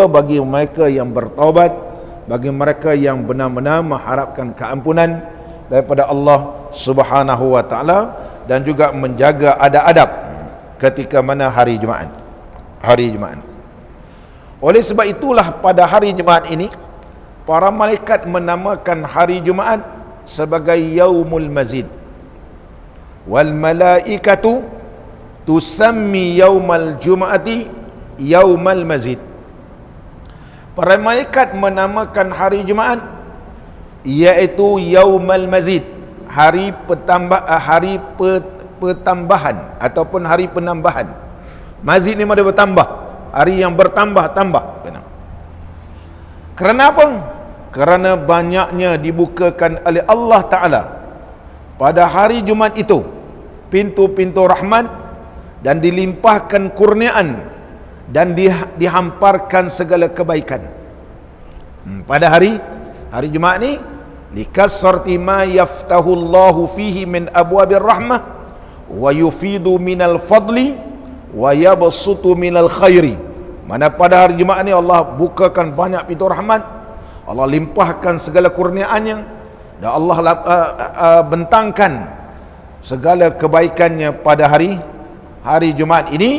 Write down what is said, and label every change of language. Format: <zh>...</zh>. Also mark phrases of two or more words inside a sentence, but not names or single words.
<ms>Bagi mereka yang bertaubat, bagi mereka yang benar-benar mengharapkan keampunan daripada</ms> <ar>الله سبحانه وتعالى,</ar> <ms>dan juga menjaga adab-adab ketika mana hari Jumaat. Hari Jumaat. Oleh sebab itulah pada hari Jumaat ini para malaikat menamakan hari Jumaat sebagai</ms> <ar>يوم المزيد. والملائكة تسمي يوم الجمعة يوم المزيد.</ar> <ms>Para malaikat menamakan hari Jumaat iaitu</ms> <ar>يوم المزيد,</ar> <ms>hari pertambahan ataupun hari penambahan. Mazid ni maksudnya bertambah, hari yang bertambah-tambah. Kerana apa? Kerana banyaknya dibukakan oleh</ms> <ar>الله تعالى</ar> <ms>pada hari Jumaat itu pintu-pintu rahmat, dan dilimpahkan kurniaan, dan dihamparkan segala kebaikan. Pada hari Jumaat ni</ms> <ar>لكثرة ما يفتح الله فيه من أبواب الرحمة ويفيض من الفضل ويبسط من الخير.</ar> <ms>Mana pada hari Jumaat ni Allah bukakan banyak pintu rahmat, Allah limpahkan segala kurniaannya, dan Allah bentangkan segala kebaikannya pada hari Jumaat ini.</ms>